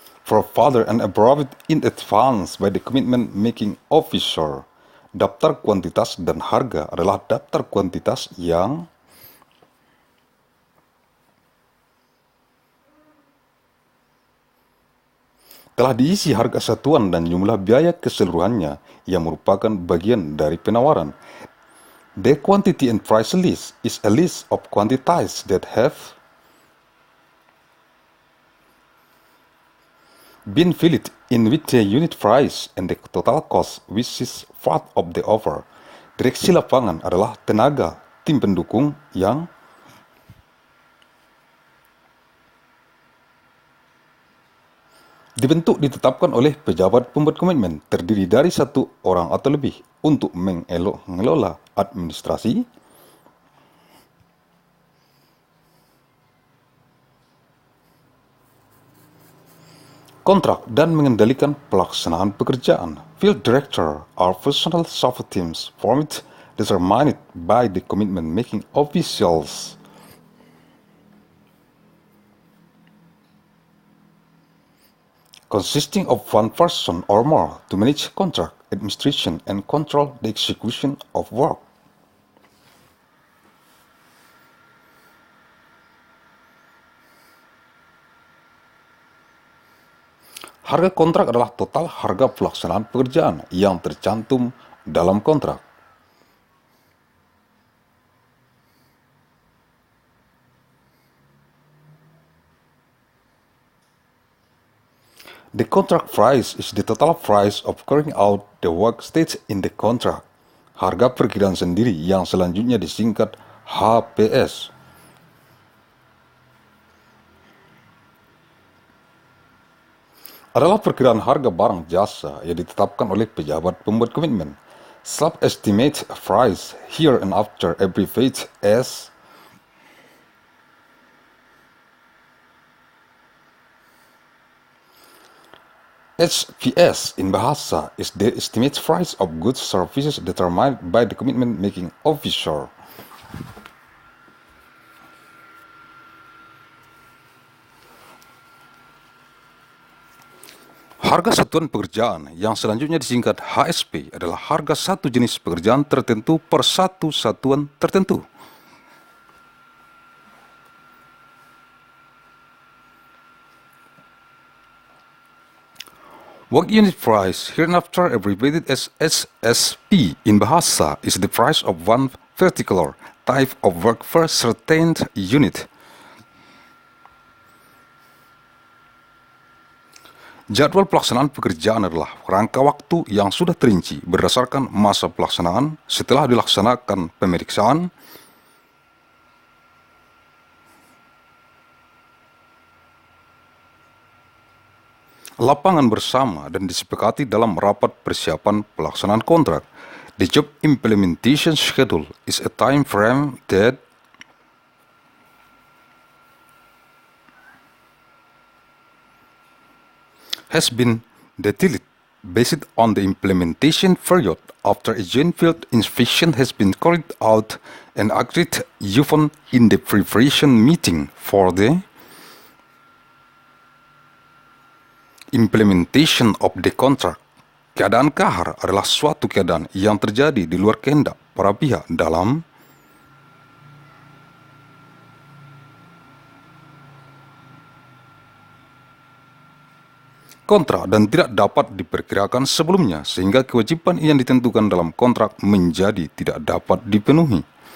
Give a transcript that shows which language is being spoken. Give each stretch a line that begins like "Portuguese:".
English: Further and approved in advance by the commitment making officer.
Indonesian: Daftar kuantitas dan harga adalah daftar kuantitas yang telah diisi harga satuan dan jumlah biaya keseluruhannya yang merupakan bagian dari penawaran.
English: The quantity and price list is a list of quantities that have been filled in with the unit price and the total cost, which is part of the offer.
Indonesian: Direksi lapangan adalah tenaga tim pendukung yang ditetapkan oleh pejabat pembuat komitmen, terdiri dari satu orang atau lebih untuk mengelola administrasi, kontrak, dan mengendalikan pelaksanaan pekerjaan.
English: Field director are personal support teams formed determined by the commitment making officials. Consisting of one person or more to manage contract administration and control the execution of work.
Indonesian: Harga kontrak adalah total harga pelaksanaan pekerjaan yang tercantum dalam kontrak.
English: The contract price is the total price of carrying out the work stated in the contract.
Indonesian: Harga perkiraan sendiri yang selanjutnya disingkat HPS. adalah perkiraan harga barang jasa yang ditetapkan oleh pejabat pembuat komitmen.
English: Sub-estimate price here and after abbreviated as HPS in bahasa is the estimate price of goods services determined by the commitment making officer.
Indonesian: Harga satuan pekerjaan yang selanjutnya disingkat HSP adalah harga satu jenis pekerjaan tertentu per satu satuan tertentu.
English: Work unit price, hereinafter abbreviated as SSP in bahasa, is the price of one particular type of work per certain unit.
Indonesian: Jadwal pelaksanaan pekerjaan adalah rangka waktu yang sudah terinci berdasarkan masa pelaksanaan setelah dilaksanakan pemeriksaan, lapangan bersama dan disepakati dalam rapat persiapan pelaksanaan kontrak.
English: The job implementation schedule is a time frame that has been detailed based on the implementation period after a joint field inspection has been carried out and agreed upon in the preparation meeting for the implementation of the contract.
Indonesian: Keadaan kahar adalah suatu keadaan yang terjadi di luar kehendak para pihak dalam kontrak dan tidak dapat diperkirakan sebelumnya sehingga kewajiban yang ditentukan dalam kontrak menjadi tidak dapat dipenuhi.